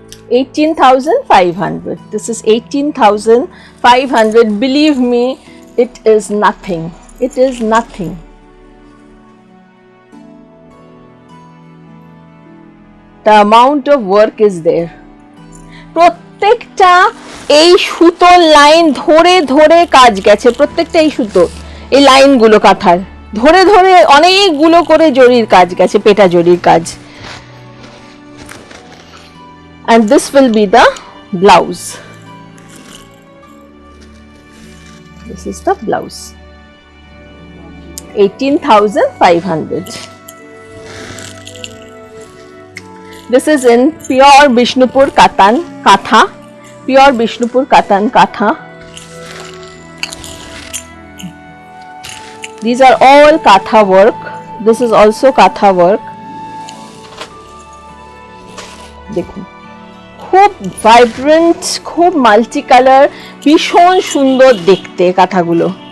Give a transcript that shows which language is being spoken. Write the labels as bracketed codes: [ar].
[en] $18,500. This is 18,500. Believe me, it is nothing. It is nothing. The amount of work is there. [bn] প্রত্যেকটা এই সুতোর line ধরে ধরে কাজ গেছে, প্রত্যেকটা এই সুতো এই লাইনগুলো কাঁথার ধরে ধরে অনেকগুলো করে জরির কাজ গেছে, পেটা জরির কাজ। [en] And this will be the blouse. This is the blouse. 18,500. This is in pure Bishnupur Katan Katha. Pure Bishnupur Katan Katha. These are all Katha work. This is also Katha work. [bn] দেখুন খুব vibrant, খুব multi colour, ভীষণ সুন্দর দেখতে কাঁথাগুলো।